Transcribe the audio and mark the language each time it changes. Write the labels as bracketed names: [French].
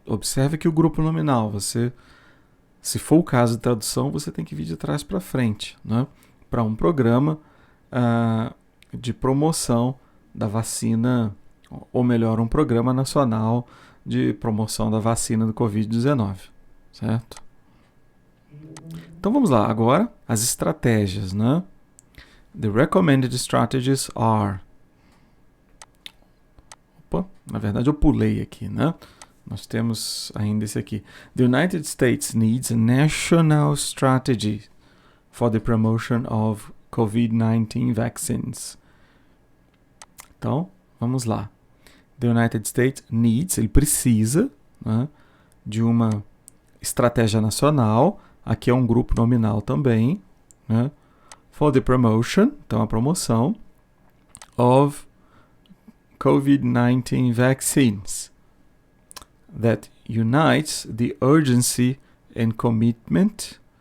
[Portuguese] Observe que o grupo nominal, você, se for o caso de tradução, você tem que vir de trás para frente, né, para um programa de promoção da vacina, ou melhor, um programa nacional de promoção da vacina do Covid-19, certo? Então vamos lá, agora as estratégias, né? [English] The recommended strategies are... [Portuguese] Opa, na verdade eu pulei aqui, né? Nós temos ainda esse aqui. [English] The United States needs a national strategy for the promotion of COVID-19 vaccines. [Portuguese] Então, vamos lá. [English] The United States needs, [Portuguese] ele precisa, né, de uma estratégia nacional. Aqui é um grupo nominal também, né? [English] For the promotion, [Portuguese] então a promoção, [English] of COVID-19 vaccines, that unites the urgency and commitment.